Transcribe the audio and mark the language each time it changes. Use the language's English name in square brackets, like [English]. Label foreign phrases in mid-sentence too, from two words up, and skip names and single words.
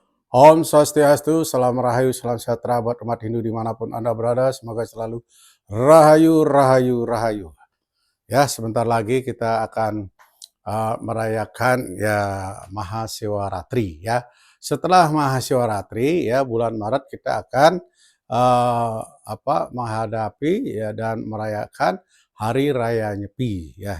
[Indonesian] Om Swastiastu, salam rahayu, salam sejahtera buat umat Hindu dimanapun Anda berada. Semoga selalu rahayu, rahayu, rahayu. Ya, sebentar lagi kita akan merayakan ya Mahashivaratri ya. Setelah Mahashivaratri ya bulan Maret kita akan menghadapi ya dan merayakan Hari Raya Nyepi ya.